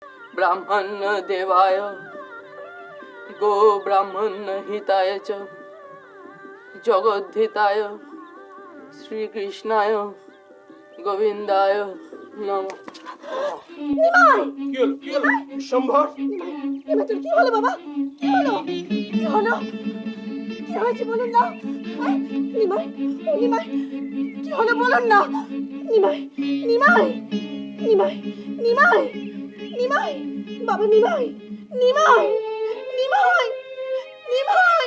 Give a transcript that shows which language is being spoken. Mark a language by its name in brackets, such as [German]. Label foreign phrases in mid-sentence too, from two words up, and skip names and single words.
[Sanskrit] ब्राह्मण देवाय गो ब्राह्मण हिताय च जगद्धिताय श्री कृष्णाय गोविंदाय नमः। [Bangla] সম্ভব এবার তোর কি হলো বাবা? কি হলো? কি হলো? কি হয়েছে বলুন না? নিমাই, ও নিমাই, কি হলো বলুন না? নিমাই, নিমাই, নিমাই, নিমাই, নিমাই, বাবা নিমাই, নিমাই, নিমাই, নিমাই।